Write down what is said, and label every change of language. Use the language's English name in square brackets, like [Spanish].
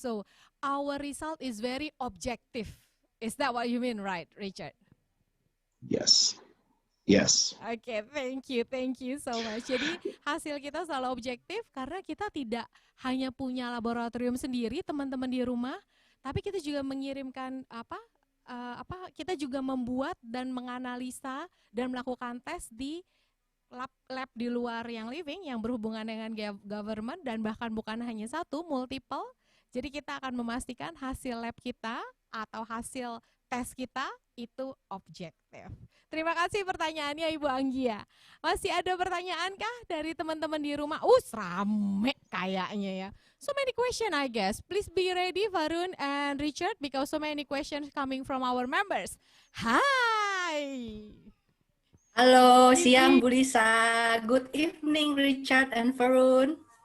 [English] So our result is very objective. Is that what you mean, right, Richard? Yes. Yes. Oke, thank you so much. [Indonesian] Jadi hasil kita selalu objektif karena kita tidak hanya punya laboratorium sendiri, teman-teman di rumah, tapi kita juga mengirimkan kita juga membuat dan menganalisa dan melakukan tes di lab di luar yang living yang berhubungan dengan government, dan bahkan bukan hanya satu, multiple. Jadi kita akan memastikan hasil lab kita atau hasil tes kita itu objektif. Terima kasih pertanyaannya Ibu Anggia. Masih ada pertanyaan kah dari teman-teman di rumah? Rame kayaknya ya. [English] So many questions I guess. Please be ready Varun and Richard because so many questions coming from our members. Hai. [Indonesian] Halo, siang Bu Lisa. [English] Good evening Richard and Varun.